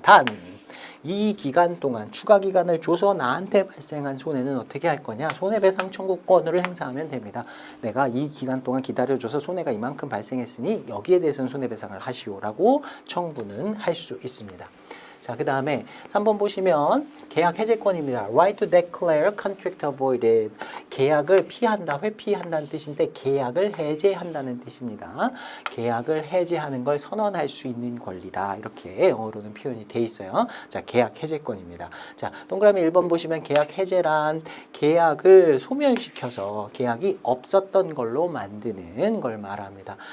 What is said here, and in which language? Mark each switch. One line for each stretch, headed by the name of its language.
Korean: 단 이 기간 동안 추가 기간을 줘서 나한테 발생한 손해는 어떻게 할 거냐? 손해배상 청구권을 행사하면 됩니다. 내가 이 기간 동안 기다려줘서 손해가 이만큼 발생했으니 여기에 대해서는 손해배상을 하시오라고 청구는 할 수 있습니다. 자, 그 다음에 3번 보시면 계약 해제권입니다.
English: Right to declare contract avoided.
Korean: 계약을 피한다, 회피한다는 뜻인데 계약을 해제한다는 뜻입니다. 계약을 해제하는 걸 선언할 수 있는 권리다. 이렇게 영어로는 표현이 돼 있어요. 자, 계약 해제권입니다. 자, 동그라미 1번 보시면 계약 해제란 계약을 소멸시켜서 계약이 없었던 걸로 만드는 걸 말합니다.